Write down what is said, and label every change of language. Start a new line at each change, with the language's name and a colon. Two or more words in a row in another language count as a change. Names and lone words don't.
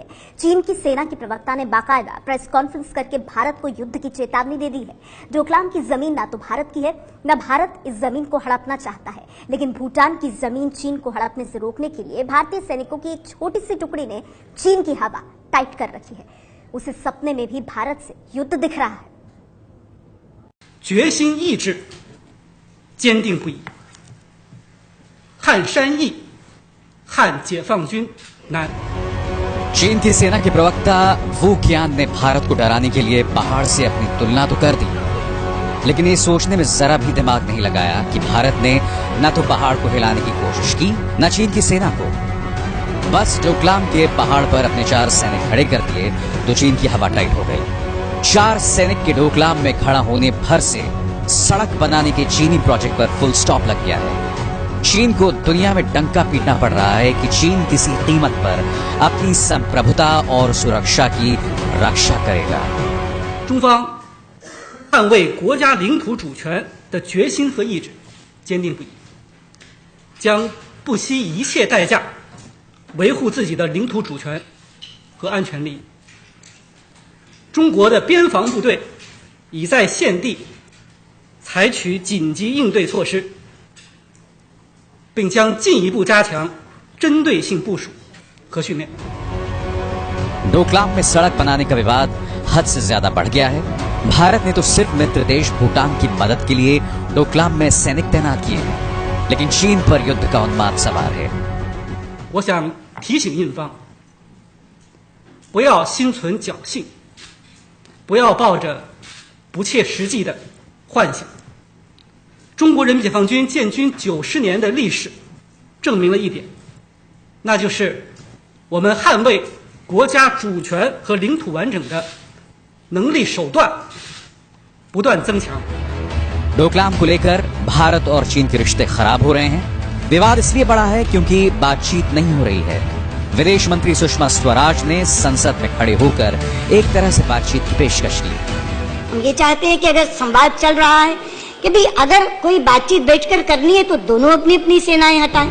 Hindi: चीन की सेना की प्रवक्ता ने बाकायदा
English: press conference
Hindi: करके भारत को युद्ध की चेतावनी दे दी है। डोकलाम की जमीन ना तो भारत की है, न भारत इस जमीन को हड़पना चाहता है, लेकिन भूटान की जमीन चीन को हड़पने से रोकने के लिए भारतीय सैनिकों की एक छोटी सी टुकड़ी ने चीन की हवा टाइट कर रखी है। उसे सपने में भी भारत से युद्ध दिख रहा है।
Chinese: 决心意志坚定不移，汉山易，汉解放军难。
Hindi: चीन की सेना के प्रवक्ता वू क़ियान ने भारत को डराने के लिए पहाड़ से अपनी तुलना तो कर दी, लेकिन ये सोचने में जरा भी दिमाग नहीं लगाया कि भारत ने न तो पहाड़ को हिलाने की कोशिश की, न चीन की सेना को। बस डोकलाम के पहाड़ पर अपने 4 सैनिक खड़े कर दिए तो चीन की हवा टाइट हो गई। 4 सैनिक के डोकलाम में खड़ा होने भर से सड़क बनाने के चीनी प्रोजेक्ट पर
English: full stop
Hindi: लग गया है। चीन को दुनिया में डंका पीटना पड़ रहा है कि चीन किसी कीमत पर अपनी संप्रभुता और सुरक्षा की रक्षा करेगा।
Chinese: 中方捍卫国家领土主权的决心和意志坚定不移，将不惜一切代价维护自己的领土主权和安全利益。中国的边防部队已在现地采取紧急应对措施，并将进一步加强针对性部署和训练。
Hindi: डोकलाम में सड़क बनाने का विवाद हद से ज्यादा बढ़ गया है। भारत ने तो सिर्फ मित्र देश भूटान की मदद के लिए डोकलाम में सैनिक तैनात किए हैं, लेकिन चीन पर युद्ध का उन्माद सवार है।
Chinese: 我想提醒印方，不要心存侥幸，不要抱着不切实际的幻想。中国人民解放军建军90年的历史证明了一点，那就是我们捍卫国家主权和领土完整的能力手段不断增强。
Hindi: डोकलाम को लेकर भारत और चीन के रिश्ते खराब हो रहे हैं। विवाद इसलिए बढ़ा है क्योंकि बातचीत नहीं हो रही है। विदेश मंत्री सुषमा स्वराज ने संसद में खड़े होकर एक तरह से बातचीत की पेशकश की। हम ये चाहते हैं कि अगर संवाद चल रहा है कि भाई अगर कोई बातचीत बैठकर करनी है तो दोनों अपनी अपनी सेनाएं हटाएं।